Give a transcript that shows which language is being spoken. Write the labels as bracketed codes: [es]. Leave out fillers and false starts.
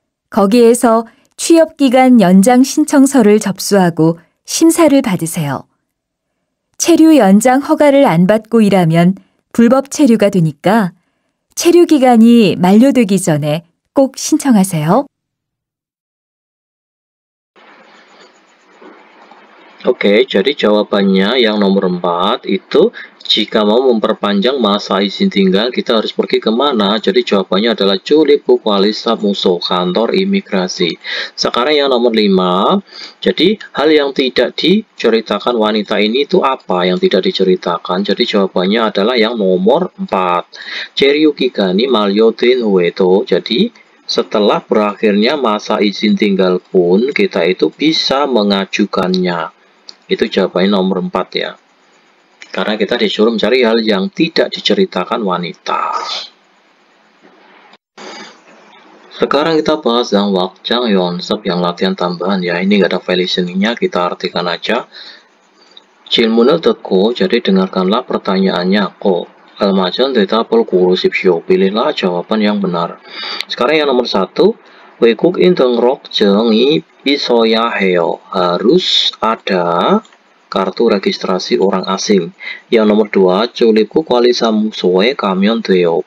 [ko] 거기에서 취업기간 연장 신청서를 접수하고 심사를 받으세요. 체류 연장 허가를 안 받고 일하면 불법 체류가 되니까 체류 기간이 만료되기 전에 꼭 신청하세요. [id] Oke, jadi jawabannya yang nomor 4 itu jika mau memperpanjang masa izin tinggal kita harus pergi kemana? Jadi jawabannya adalah [ko] 출입국 관리사무소, [id] kantor imigrasi. Sekarang yang nomor 5, jadi hal yang tidak diceritakan wanita ini itu apa yang tidak diceritakan? Jadi jawabannya adalah yang nomor 4. [ko] 체류 기간이 만료된 후에도, [id] jadi setelah berakhirnya masa izin tinggal pun kita itu bisa mengajukannya. Itu jawabannya nomor 4 ya. Karena kita disuruh mencari hal yang tidak diceritakan wanita. Sekarang kita bahas yang wakjang yonsep, yang latihan tambahan ya. Ini nggak ada file listeningnya, kita artikan aja. [ko] 질문을 듣고, [id] jadi dengarkanlah pertanyaannya. [ko] kok almajan 대답을 고르십시오. [id] Pilihlah jawaban yang benar. Sekarang yang nomor 1. [ko] 외국인 등록증이 있어야 해요. [id] Harus ada kartu registrasi orang asing. Yang nomor 2, [ko] 출입국 관리사무소에 가면 돼요.